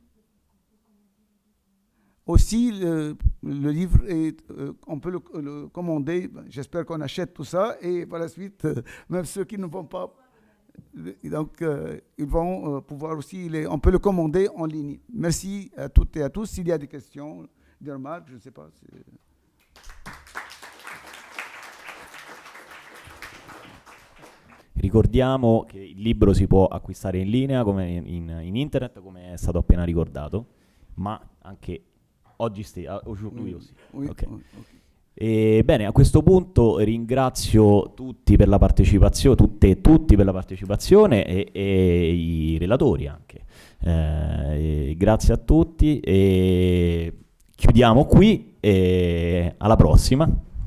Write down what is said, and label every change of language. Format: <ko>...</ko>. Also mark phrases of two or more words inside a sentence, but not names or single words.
<fr>Aussi, le livre, on peut le commander. J'espère qu'on achète tout ça. Et par la suite, même ceux qui ne vont pas, donc ils vont pouvoir aussi, on peut le commander en ligne. Merci à toutes et à tous. S'il y a des questions, des remarques, je ne sais pas.</fr> <it>Ricordiamo che il libro si può acquistare in linea, come in internet, come è stato appena ricordato, ma anche oggi</it> <fr>aujourd'hui aussi.</fr> <it>Okay. E bene, a questo punto ringrazio tutti per la partecipazione, tutte e tutti per la partecipazione, e i relatori anche. Grazie a tutti e chiudiamo qui, e alla prossima.</it>